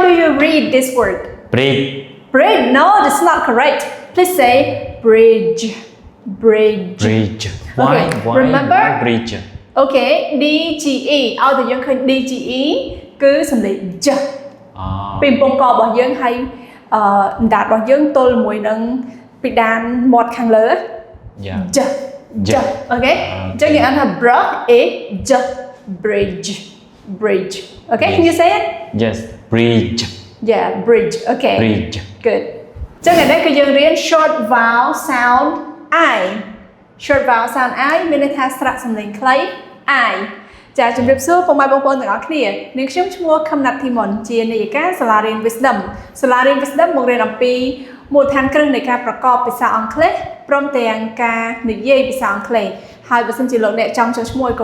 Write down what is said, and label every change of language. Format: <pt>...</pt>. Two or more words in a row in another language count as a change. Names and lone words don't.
<en>read this word. Bridge. Bridge. No, that's not correct. Please say bridge. Bridge. Bridge. Okay, remember? Why bridge?</en> <km>Okay, DGE ឲ្យតែយើងឃើញ DGE គឺសំឡេង j ពីពងករបស់យើងហើយដាតរបស់យើងទល់មួយនឹងពីដានមាត់ខាងលើ j j អូខេអញ្ចឹងយើងអានថា</km> <en>br a j bridge bridge okay can you say it Yes bridge yeah bridge okay bridge</en> <km>good អញ្ចឹងនេះគឺយើងរៀន</km> <en>short vowel sound I short vowel sound I</en> <km>មានន័យថាស្រៈសំឡេងខ្លី I ចាជំរាបសួរពុកម៉ែបងប្អូនទាំងអស់គ្នានាងខ្ញុំឈ្មោះខឹមណាត់ធីមុនជានាយិកាសាលារៀន Wisdom សាលារៀន Wisdom បង្រៀនអំពីមូលដ្ឋានគ្រឹះនៃការប្រកបភាសាអង់គ្លេសព្រមទាំងការនិយាយភាសាអង់គ្លេសហើយបើសិនជាលោកអ្នកចង់ចុះឈ្មោះឲ្យកូ</km>